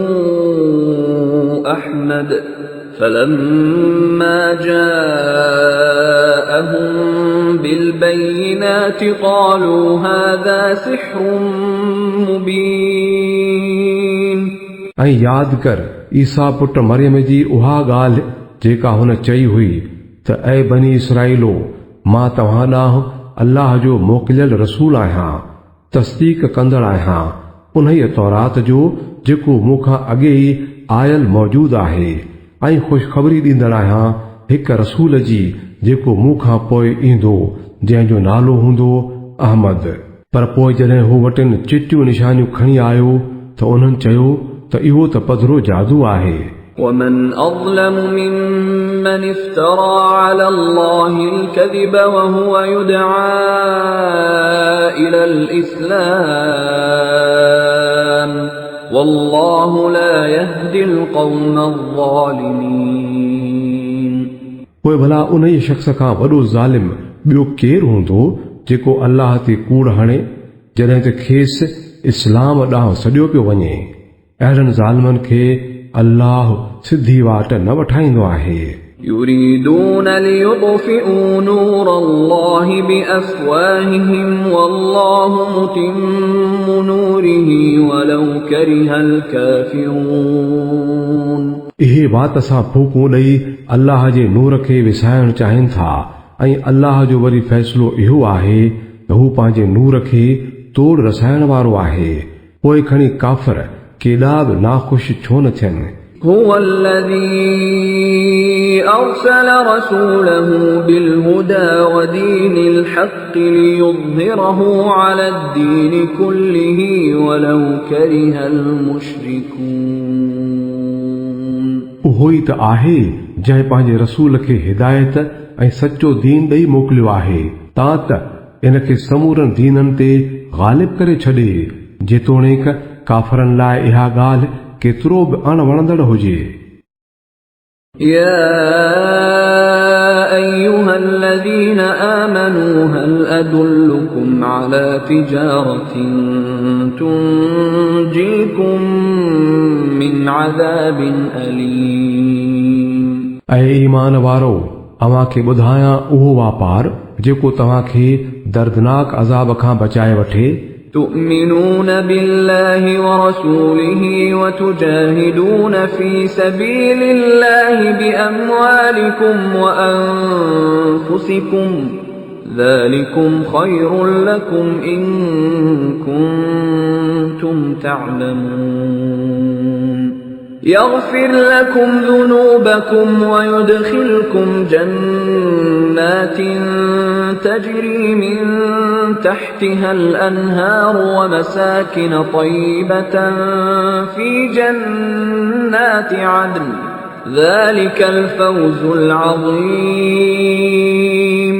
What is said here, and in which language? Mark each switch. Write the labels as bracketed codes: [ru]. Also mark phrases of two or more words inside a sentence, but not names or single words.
[ar] أحمد فلما جاءهم بالبينات قالوا هذا سحر مبين। [sd] ऐं यादि कर ईसा पुट मरियम जी उहा ॻाल्हि जेका हुन चई हुई त ऐ बनी इसराईलो मां तव्हां ॾांहुं अल्लाह जो मोकिलियल रसूल आहियां तस्दीक कंदड़ आहियां उन्हीअ तौरात जो जेको मूंखां अॻे ई आयल मौजूद आहे ऐं ख़ुशख़बरी ॾींदड़ आहियां हिक रसूल जी जेको मूंखां पोइ ईंदो जंहिंजो नालो हूंदो अहमद। पर पोइ जॾहिं हू वटिन चिटियूं निशानियूं खणी आयो त उन्हनि चयो त इहो त पधरो जादू आहे। [ar] ومن أظلم ممن افترى على الله الكذب وهو يدعى إلى الإسلام والله لا يهدي القوم الظالمين। [sd] पोइ भला उन ई शख़्स खां वॾो ज़ालिम ॿियो केरु हूंदो जेको अल्लाह ते कूड़ हणे जॾहिं त खेसि इस्लाम ॾांहुं सॼो पियो वञे। अहिड़नि ज़ालिमनि खे अल्लाह सिधी वाट न वठाईंदो आहे। [ar] يريدون ليطفئوا نور الله بأفواههم والله متم نوره ولو كره الكافرون। [sd] इहे बात सां फूकूं ॾेई अल्लाह जे नूर खे विसाइण चाहिनि था ऐं अल्लाह जो वरी फ़ैसिलो इहो आहे त हू पंहिंजे नूर खे तोड़ रसाइण वारो आहे। पोइ खणी काफ़िर केॾा बि नाख़ुश छो न थियनि। [ar] هو الذي أرسل رسوله بالهدى ودين الحق ليظهره على الدين كله ولو كره المشركون। [sd] उहो ई त आहे जंहिं पंहिंजे रसूल खे हिदायत ऐं सचो दीन ॾेई मोकिलियो आहे तां त इन खे समूरनि दीननि ते ग़ालिब करे छॾे जेतोणीक काफ़रनि लाइ इहा ॻाल्हि केतिरो बि अणवणंदड़ हुजे [ar] يا أيها الذين آمنوا هل أدلكم على تجارة تنجيكم من عذاب أليم [sd] ऐं ईमान वारो अव्हां खे ॿुधायां उहो वापार जेको तव्हां खे दर्दनाक अज़ाब खां बचाए वठे [ar] تؤمنون بالله ورسوله وتجاهدون في سبيل الله بأموالكم وأنفسكم ذلكم خير لكم إن كنتم تعلمون يغفر لكم ذنوبكم ويدخلكم جنات تجري من تحتها الأنهار ومساكن طيبة في جنات عدن ذلك الفوز العظيم